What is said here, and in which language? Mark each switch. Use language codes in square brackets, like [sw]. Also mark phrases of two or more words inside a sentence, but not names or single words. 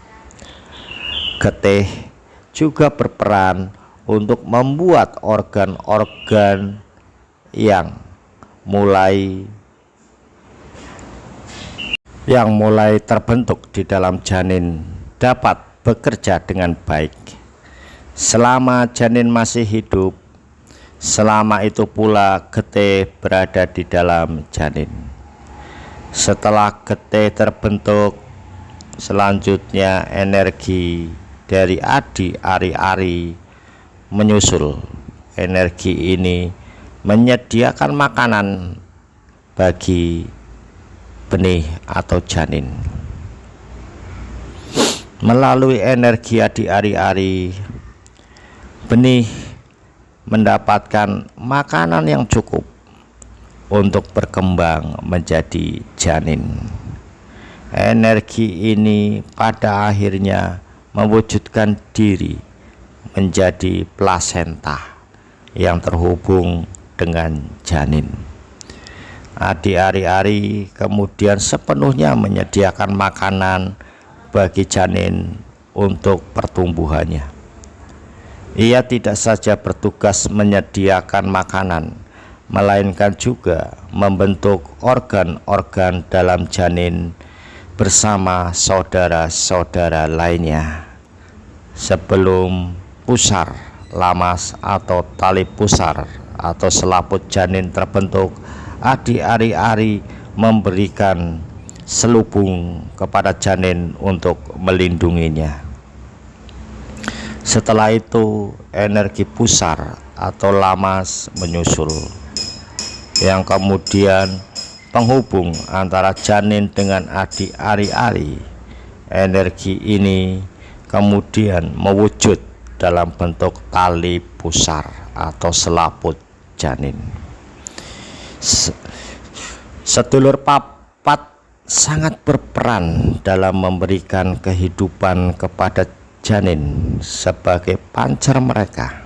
[id] Getih juga berperan untuk membuat organ-organ yang mulai terbentuk di dalam janin dapat bekerja dengan baik. Selama janin masih hidup, selama itu pula getih berada di dalam janin. Setelah getih terbentuk, selanjutnya energi dari adi ari-ari menyusul. Energi ini menyediakan makanan bagi benih atau janin. Melalui energi adi ari-ari, benih mendapatkan makanan yang cukup untuk berkembang menjadi janin. Energi ini pada akhirnya mewujudkan diri menjadi plasenta yang terhubung dengan janin. Adi ari-ari kemudian sepenuhnya menyediakan makanan bagi janin untuk pertumbuhannya. Ia tidak saja bertugas menyediakan makanan, melainkan juga membentuk organ-organ dalam janin bersama saudara-saudara lainnya. Sebelum pusar, lamas atau tali pusar atau selaput janin terbentuk, adi ari-ari memberikan selubung kepada janin untuk melindunginya. Setelah itu energi pusar atau lamas menyusul, yang kemudian penghubung antara janin dengan adi ari-ari. Energi ini kemudian mewujud dalam bentuk tali pusar atau selaput janin. Sedulur papat sangat berperan dalam memberikan kehidupan kepada janin sebagai pancar mereka.